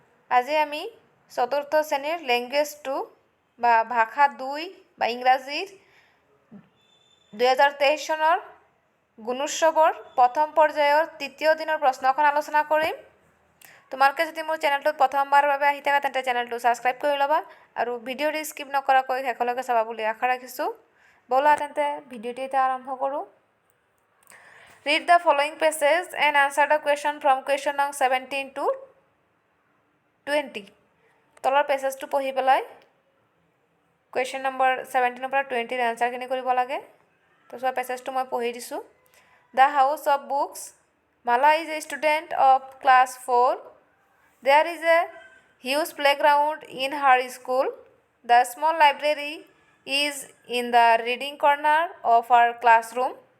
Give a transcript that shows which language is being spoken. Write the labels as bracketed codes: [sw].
[as] আজি আমি চতুৰ্থ শ্ৰেণীৰ লেংগুৱেজ 2 বা ভাষা 2 বা ইংৰাজীৰ 2023 চনৰ গুণোৎসৱৰ প্ৰথম পৰ্যায়ৰ তৃতীয় দিনৰ প্ৰশ্নখন আলোচনা কৰিম। তোমালোকে যদি মোৰ চেনেলটোত প্ৰথমবাৰৰ বাবে আহি থাকা তেন্তে চেনেলটো ছাবস্ক্ৰাইব কৰি ল'বা আৰু ভিডিঅ'টো স্কিপ নকৰাকৈ শেষলৈকে চাবা বুলি আশা ৰাখিছোঁ। ব'লা তেন্তে ভিডিঅ'টো এতিয়া আৰম্ভ কৰোঁ। [en] Read the following passage and answer the question from question number 17 to 20. [as] তলৰ পেছেজটো পঢ়ি পেলাই [en] question number 17 [as] পৰা 20 আনসাৰখিনি কৰিব লাগে। তো সব পেছেজটো মই পঢ়ি দিছোঁ। [en] The house of books. Mala is a student of class 4. There is a huge playground in her school. The small library is in the reading corner of her classroom.